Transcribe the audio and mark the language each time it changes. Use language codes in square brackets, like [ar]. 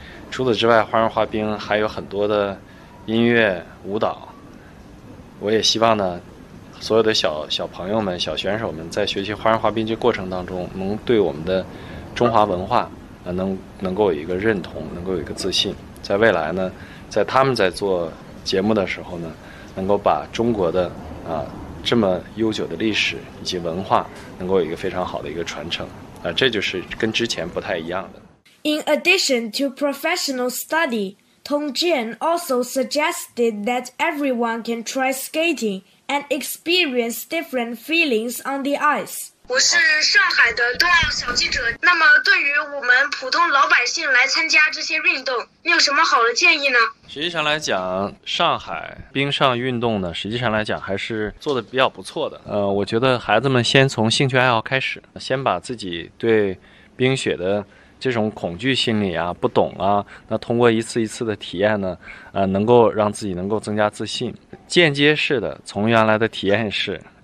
[zh] 除此之外，花样滑冰还有很多的音乐舞蹈，我也希望呢所有的小朋友们小选手们在学习花样滑冰这过程当中能对我们的中华文化能够有一个认同，能够有一个自信，在未来呢在他们在做节目的时候呢能够把中国的这么悠久的历史以及文化能够有一个非常好的一个传承这就是跟之前不太一样的。 [en] In addition to professional study, Tong Jian also suggested that everyone can try skating and experience different feelings on the ice. [zh] 我是上海的冬奥小记者。那么，对于我们普通老百姓来参加这些运动，你有什么好的建议呢？实际上来讲，上海冰上运动呢，实际上来讲还是做得比较不错的。我觉得孩子们先从兴趣爱好开始，先把自己对冰雪的这种恐惧心理啊、不懂啊，那通过一次一次的体验呢，能够让自己能够增加自信，间接式的从原来的体验式。